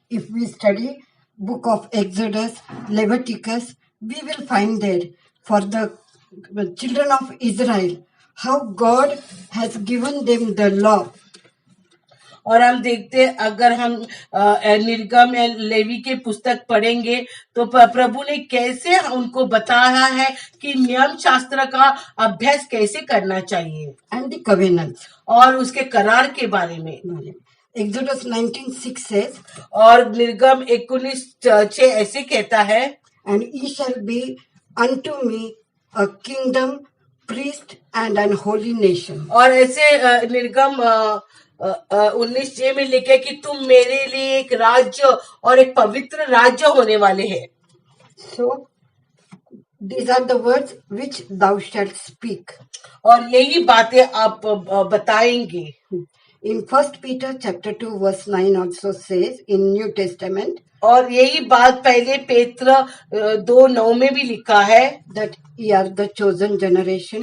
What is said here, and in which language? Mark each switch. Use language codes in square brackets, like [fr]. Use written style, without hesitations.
[en] If we study book of Exodus, Leviticus, we will find there for the children of Israel how God has given them the law. [hi] और हम देखते अगर हम निर्गम या levy के पुस्तक पढ़ेंगे तो प्रभु ने कैसे उनको बताया है कि नियम शास्त्र का अभ्यास कैसे करना चाहिए। [en] And the covenants. [hi] और उसके करार के बारे में। [en] Exodus 19:6 says, [hi] और निर्गम 19:6 ऐसे कहता है, [en] and ye shall be unto me a kingdom, priest and an holy nation. [hi] और ऐसे निर्गम 19:6 में लिखे कि तुम मेरे लिए एक राज्य और एक पवित्र राज्य होने वाले हैं। [en] So these are the words which thou shalt speak. [hi] और यही बातें आप बताएंगे। [en] In 1 Peter chapter 2 verse 9 also says in New Testament, [hi] और यही बात पहले पेत्र 2:9 में भी लिखा है [en] that ye are the chosen generation,